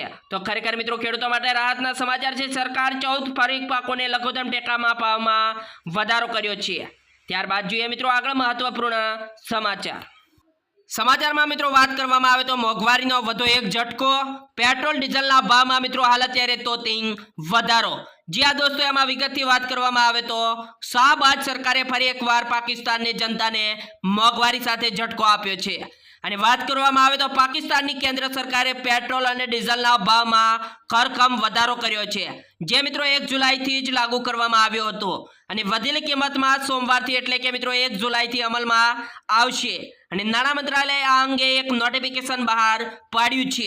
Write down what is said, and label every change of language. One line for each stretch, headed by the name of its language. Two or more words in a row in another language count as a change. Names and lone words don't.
Gujarati: તો ખરેખર મિત્રો ખેડૂતો માટે રાહતના સમાચાર છે। સરકાર 14 ખરીફ પાકોને લઘુત્તમ ટેકાના ભાવમાં વધારો કર્યો છે। ત્યારબાદ જોઈએ મિત્રો આગળ મહત્વપૂર્ણ સમાચારમાં મિત્રો વાત કરવામાં આવે તો મોંઘવારીનો વધુ એક ઝટકો। પેટ્રોલ ડીઝલના ભાવમાં મિત્રો હાલ અત્યારે તોતિંગ વધારો।
Hindi: जी हाँ दोस्तों,
Gujarati: એમ વિગતથી બાત કરવામાં આવે તો શાહબાજ સરકારે ફરી એકવાર પાકિસ્તાનની જનતાને મોંઘવારી સાથે ઝટકો આપ્યો છે। અને વાત કરવામાં આવે તો પાકિસ્તાનની કેન્દ્ર સરકારે પેટ્રોલ અને ડીઝલના ભાવમાં ખરખમ વધારો કર્યો છે, જે મિત્રો 1 જુલાઈથી જ લાગુ કરવામાં આવ્યો હતો અને વધેલી કિંમતમાં સોમવારથી એટલે કે મિત્રો 1 જુલાઈથી અમલમાં આવશે। અને નાણાં મંત્રાલયે આ અંગે એક નોટિફિકેશન બહાર પાડ્યું છે।